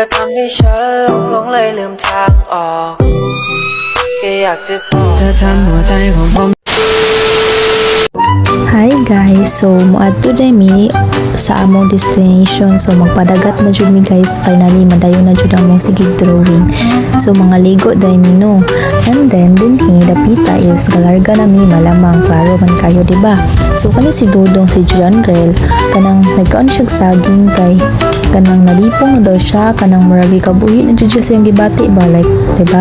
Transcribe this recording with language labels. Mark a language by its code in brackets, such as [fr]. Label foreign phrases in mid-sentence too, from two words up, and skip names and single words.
[th] ให้ฉันหลงเลยลืมทางออกแค่อยากจะบอกเธอทำหัวใจของผม [en] Hi guys, [ceb] so moadto day mi sa among destination. So magpadagat na jud mi guys, finally madayon na jud among sigig drawing. So mga ligo day mi no. [en] And then [ceb] dinhi dapita is galarga na mi, malamang klaro man kayo diba. So kani si Dodong si Janrel kanang nagkaon siya saging kay kanang nalipong daw siya, kanang murag gikabuhi na jud siya siyang gibati ba, like diba.